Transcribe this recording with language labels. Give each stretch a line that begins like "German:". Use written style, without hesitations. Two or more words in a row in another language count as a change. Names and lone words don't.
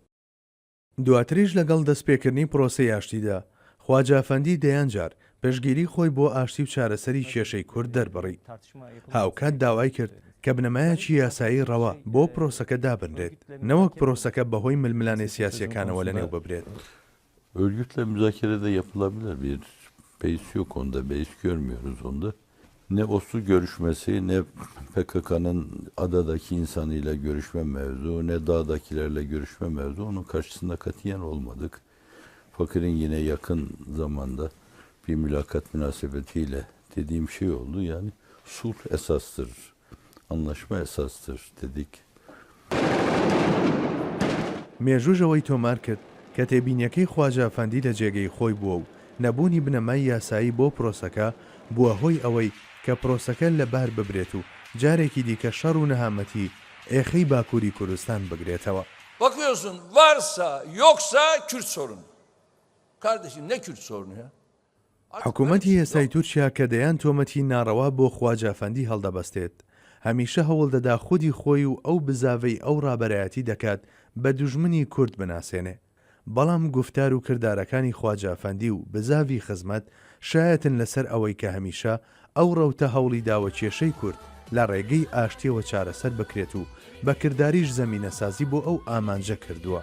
Central Kurdish: دواتریش لەگەڵ دەستپێکردنی پرۆسەی ئاشتیدا خواجە ئەفەندی دەیان جار پێشگیری خۆی بۆ ئاشتی و چارەسەری کێشەی کورد دەربڕی. هاوکات داوای کرد کە بنەمایەکی یاسایی ڕەوا بۆ پرۆسەکە دابنرێت نەوەک پرۆسەکە بەهۆی ململانێ سیاسیەکانەوە لەنێو ببرێت.
Turkish: Örgütle müzakerede yapılabilir, bir beis yok onda, beis görmüyoruz onda. Ne OSU görüşmesi, ne PKK'nın adadaki insanıyla görüşme mevzu, ne dağdakilerle görüşme mevzu, onun karşısında katiyen olmadık. Fakir'in yine yakın zamanda bir mülakat münasebetiyle dediğim şey oldu, yani sulh esastır, anlaşma esastır dedik.
Central Kurdish: مێژوژەوەی تۆمار کرد کە تێبینیەکەی خواجە ئەفەندی لە جێگەی خۆی بووە و نەبوونی بنەمای یاسایی بۆ پرۆسەکە بووە هۆی ئەوەی کە پرۆسەکە لەبار ببرێت و جارێکی دیکە شەڕ و نەهامەتی ئێخەی باکووری کوردستان بگرێتەوە.
Turkish: Bakıyorsun varsa yoksa Kürt sorunu. Kardeşim ne Kürt sorunu ya?
Central Kurdish: حکوومەتی ئێستای تورکیا کە دەیان تۆمەتی ناڕەوا بۆ خواجە ئەفەندی هەڵدەبەستێت هەمیشە هەوڵ دەدا خودی خۆی و ئەو بزاوەی ئەو ڕابەرایەتی دەکات بە دوژمنی کورد بناسێنێ. بەڵام گفتار و کردارەکانی خواجە ئەفەندی و بزاوی خزمەت شایەتن لەسەر ئەوەی کە هەمیشە ئەو ڕەوتە هەوڵی داوە کێشەی کورد لە ڕێگەی ئاشتیەوە چارەسەر بکرێت و بە کرداریش زەمینەسازی بۆ ئەو ئامانجە کردووە.